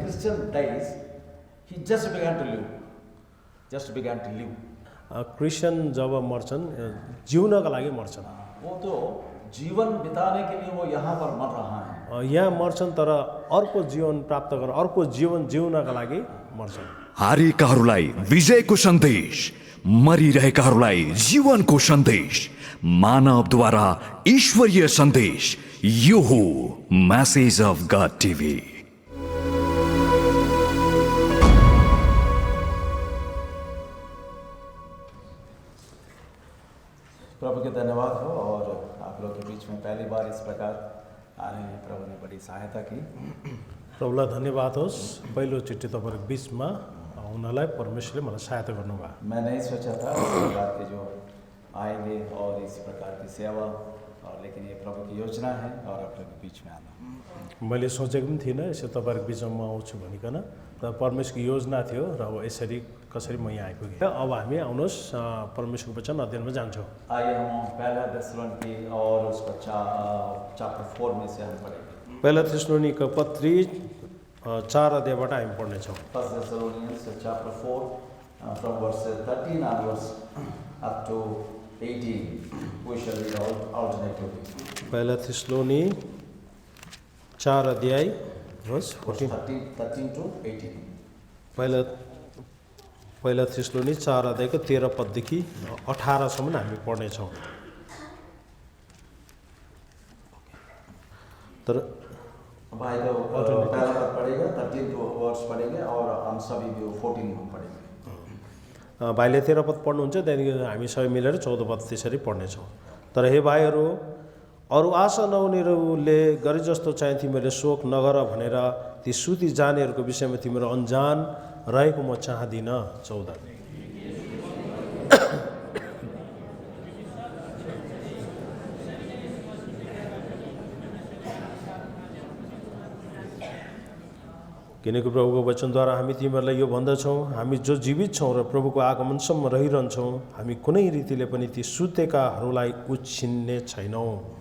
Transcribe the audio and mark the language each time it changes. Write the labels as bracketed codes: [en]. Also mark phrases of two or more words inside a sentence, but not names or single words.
[en] Christian dies, he just began to live. Just began to live. [ne] क्रिस्चियन जब मर्छन् जिउनका लागि मर्छन् [hi] वो तो जीवन बिताने के लिए वो यहाँ पर मर रहा है. [ne] यहाँ मर्छन् तर अर्को जीवन प्राप्त गर्न अर्को जीवन जिउनका लागि मर्छन्. हारेकाहरूलाई विजयको सन्देश, मरिरहेकाहरूलाई जीवनको सन्देश, मानवद्वारा ईश्वरीय सन्देश. यो हो मैसेज अफ गॉड टीवी. [hi] प्रभु के धन्यवाद हो और आप लोग के बीच में पहली बार इस प्रकार आने में प्रभु ने बड़ी सहायता की. [ne] प्रभुलाई धन्यवाद होस्. पहिलोचोटि तपाईँहरूको बिचमा आउनलाई परमेश्वरले मलाई सहायता गर्नुभयो. [hi] मैं नहीं सोचा था इस प्रकार के जो आएंगे और इस प्रकार की सेवा, और लेकिन ये प्रभु की योजना है और आप लोग के बीच में आना. [ne] मैले सोचेको पनि थिइनँ यसो तपाईँहरूको बिचमा म आउँछु भनिकन. र परमेश्वरको योजना थियो र अब यसरी कसरी म यहाँ आइपुगेँ. अब हामी आउनुहोस् परमेश्वरको वचन अध्ययनमा जान्छौँ. [hi] आइए हम पहला थेसलोनिकी और उसका चैप्टर 4 में से हम पढ़ेंगे. [ne] पहिला थेसलोनिका पत्री 4 अध्यायबाट हामी पढ्नेछौँ. [en] First Thessalonians chapter 4 from verse 13 onwards up to 18. We shall read alternatively. [ne] पहिला थेसलोनी 4 अध्याय verse [en] 13 to 18. [ne] पहिला थेसलोनी 4 अध्यायको 13 पददेखि 18 सम्म हामी पढ्नेछौँ. तर [hi] भाई तो पहला पद पढ़ेगा, 13 वर्ष पढ़ेंगे और हम सभी भी 14 हम पढ़ेंगे. [ne] भाइले 13 पद पढ्नुहुन्छ, त्यहाँदेखि हामी सबै मिलेर 14 पद त्यसरी पढ्नेछौँ. तर हे भाइहरू, अरू आशा नहुनेहरूले गरे जस्तो चाहिँ तिमीहरूले शोक नगर भनेर ती सुति जानेहरूको विषयमा तिमीहरू अनजान रहेको म चाहदिनँ. 14. किनकि प्रभुको वचनद्वारा हामी तिमीहरूलाई यो भन्दछौँ, हामी जो जीवित छौँ र प्रभुको आगमनसम्म रहिरहन्छौँ, हामी कुनै रीतिले पनि ती सुतेकाहरूलाई उछिन्ने छैनौँ.